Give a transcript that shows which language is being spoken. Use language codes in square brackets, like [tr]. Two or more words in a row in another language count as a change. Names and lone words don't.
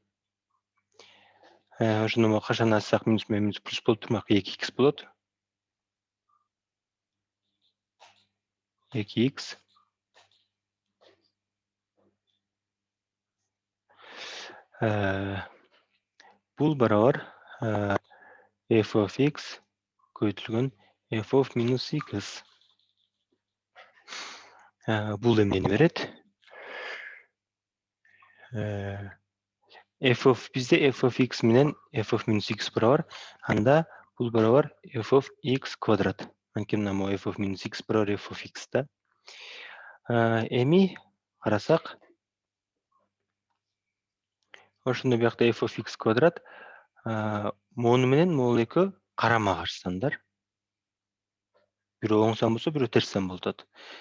[ky] Ошондо могу кашан ачсак минус менен минус плюс болуп турмак 2x болот. 2x. Бул барабар [en] f of x [ky] көбөйтүлгөн [en] f of minus x. [ky] Бул эмнени берет? Бизде [en] f of x [ky] менен [en] f of minus x [ky] барабар. Анда бул барабар [en] f of x [ky] квадрат. Анткени мына [en] f of minus x [ky] барабар [en] f of x [ky] да. Эми карасак, ошондо биякта [en] f of x [ky] квадрат мону менен могул экөө карама каршы сандар. Бирөө оң сан болсо, бирөө терс сан болуп атат.